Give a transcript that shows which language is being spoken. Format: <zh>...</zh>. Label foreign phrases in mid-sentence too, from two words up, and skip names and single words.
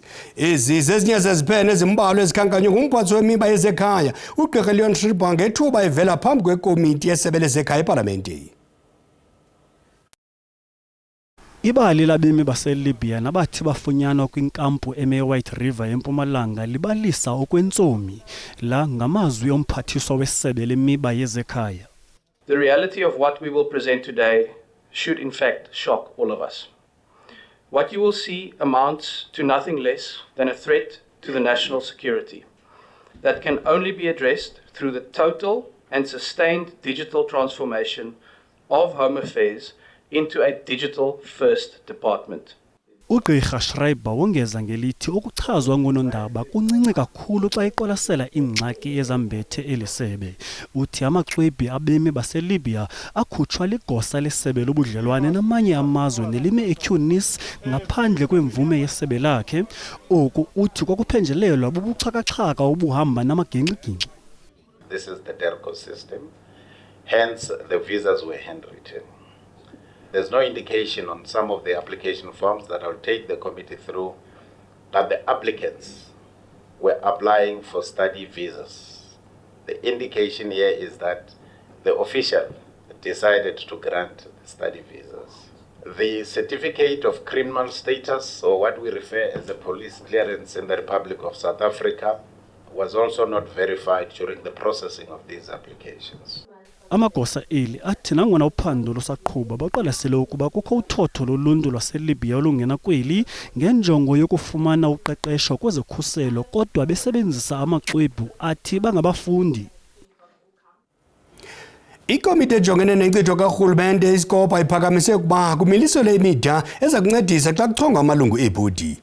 <xh>Ezi zezinye zeziphene ezimbalwa ezikhankanywe ngumphathiswa wemiba yezekhaya uGqr Leon Schreiber ngethuba evela phambi kwekomiti yesebe lezekhaya eParlamente. Ibali labemi baseLibya nabathi bafunyanwa kwinkampu eMewhite River eMpumalanga libalisa okwentsomi la ngamazwi omphathiswa wesebe lemiba yezekhaya.</xh> <en>The reality of what we will present today should in fact shock all of us. What you will see amounts to nothing less than a threat to the national security that can only be addressed through the total and sustained digital transformation of Home Affairs into a digital-first department.</en> <xh>uGqr Schreiber wongeza ngelithi ukuchazwa ngonondaba kuncinci kakhulu xa iqwalasela ingxaki ezambethe elisebe. Uthi amaxwebhu abemi baseLibya akhutshwa ligosa lesebe lobudlelwane namanye amazwe nelime eTunis ngaphandle kwemvume yesebe lakhe. Oku uthi kwakuphenjelelwa bubuxhakaxhaka obuhamba namagingxigingxi.</xh> <en>This is the DERCO system, hence the visas were handwritten. There's no indication on some of the application forms that I'll take the committee through that the applicants were applying for study visas. The indication here is that the official decided to grant study visas. The certificate of criminal status, or what we refer as a police clearance in the Republic of South Africa, was also not verified during the processing of these applications.</en> <xh>Amagosa eli athi nangona uphando lusaqhuba baqwalasele ukuba kukho uthotho loluntu lwaseLibya olungena kweli ngenjongo yokufumana uqeqesho kwezokhuselo kodwa besebenzisa amaxwebhu athi bangabafundi. Ikomiti ejongene nenkcitho karhulumente iSCOPA iphakamise ukuba kumiliselwe imida eza kuncedisa xa kuchongwa amalungu ebhodi.</xh>